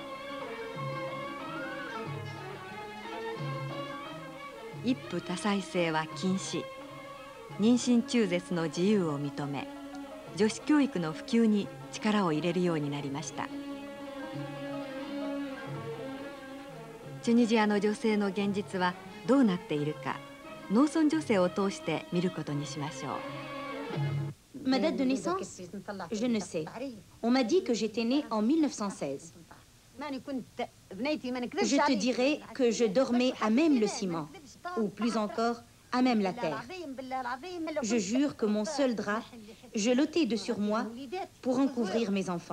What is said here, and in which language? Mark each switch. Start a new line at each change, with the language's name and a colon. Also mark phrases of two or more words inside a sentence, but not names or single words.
Japanese: 一夫多妻制は禁止、妊娠中絶の自由を認め、女子教育の普及に力を入れるようになりました。チュニジアの女性の現実はどうなっているか、農村女性を通して見ることにしましょう。
French: Ma date de naissance? Je ne sais. On m'a dit que j'étais née en 1916. Je te dirais que je dormais à même le ciment, ou plus encore, à même la terre. Je jure que mon seul drap, je l'ôtais de sur moi pour en couvrir mes enfants.